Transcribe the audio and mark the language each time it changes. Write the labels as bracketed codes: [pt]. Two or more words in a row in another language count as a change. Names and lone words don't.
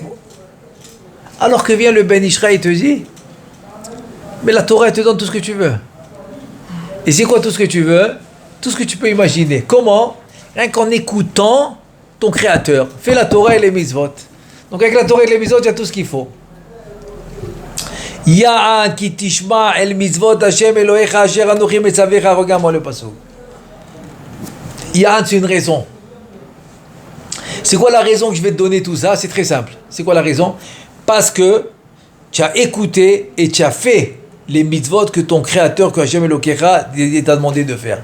[fr] Alors que vient le Ben Ishraï et te dit, mais la Torah elle te donne tout ce que tu veux. Et c'est quoi tout ce que tu veux? Tout ce que tu peux imaginer. Comment? Rien qu'en écoutant ton créateur. Fais la Torah et les mitzvot. Donc avec la Torah et les mitzvot, il y a tout ce qu'il faut. [he] יען כי תשמע אל מצות השם אלהיך אשר אנכי מצוך. [fr] Regarde-moi le pasuk. Ya'an, c'est une raison. C'est quoi la raison que je vais te donner tout ça? C'est très simple. C'est quoi la raison? Parce que tu as écouté et tu as fait les mitzvot que ton créateur, que [he] השם אלהיך, [fr] t'a demandé de faire.